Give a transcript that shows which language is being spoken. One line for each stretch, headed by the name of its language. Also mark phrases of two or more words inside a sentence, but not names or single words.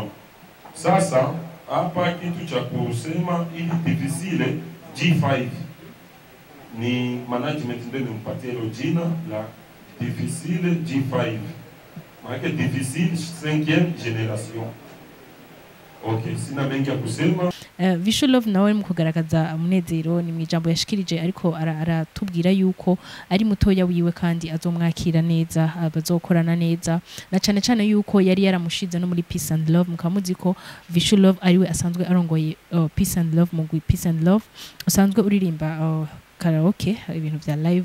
Swahili: Sasa hapa kitu cha kusema, ili Difficile G5 ni management ndio imempatia hilo jina la Difficile G5. Maana Difficile 5e generation. Okay, sina mengi ya kusema.
Rundi: Visual Love nawe mu kugaragaza umunezero ni mwijambo yashikirije, ariko aratubwira yuko ari mutoya wiwe kandi azomwakira neza, abazokorana neza, na cyane cyane yuko yari yaramushize no muri Peace and Love. Mukamuzi ko Visual Love ariwe asanzwe arongoye Peace and Love, mugwi Peace and Love usanzwe uririmba karaoke, ibintu bya live.